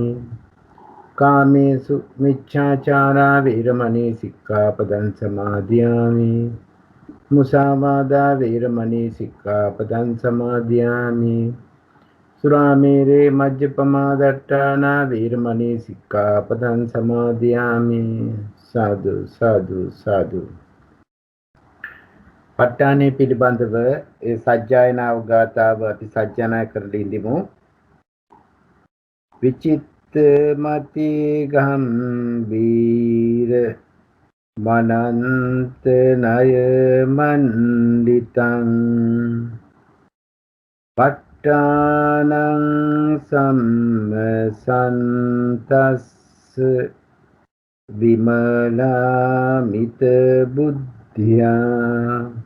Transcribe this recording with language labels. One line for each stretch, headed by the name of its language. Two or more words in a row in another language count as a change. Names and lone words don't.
Pali: කාමේසු මිච්ඡාචාරා වේරමණී සික්ඛාපදං සමාදියාමි. මුසාවාදා වේරමණී සික්ඛාපදං සමාදියාමි. සුරාමේරේ මජ්ජපමා දට්ඨානා වේරමණී සික්ඛාපදං සමාදියාමි. සාදු සාදු සාදු.
Sinhala: ප ဋ ාණේ පිළිබඳව ඒ සජ්ජායනාව ගාථාව අපි සජ්ජායනා කරලා ඉඳිමු.
Pali: විචිත්තමති ගම්බීර මනන්ත නය මණ්ඩිතං ප ဋ ාණං සම්මසන්තස්ස විමලාමිත බුද්ධියා